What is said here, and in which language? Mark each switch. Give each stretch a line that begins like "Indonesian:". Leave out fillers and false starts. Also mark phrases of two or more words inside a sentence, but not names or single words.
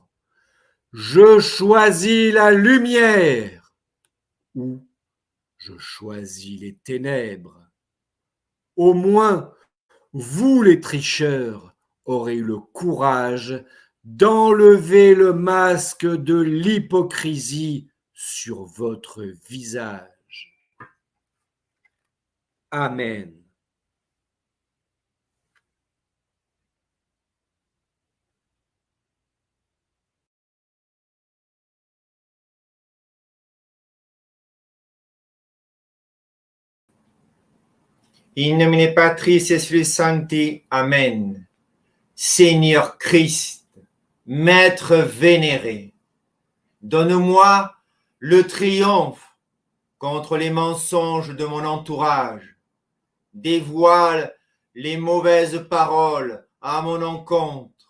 French: Je choisis la lumière ou je choisis les ténèbres. Au moins, vous les tricheurs aurez eu le courage d'enlever le masque de l'hypocrisie sur votre visage. Amen.
Latin: In nomine Patris et Filii Sancti.
French: Amen. Seigneur Christ, Maître vénéré, donne-moi le triomphe contre les mensonges de mon entourage. Dévoile les mauvaises paroles à mon encontre.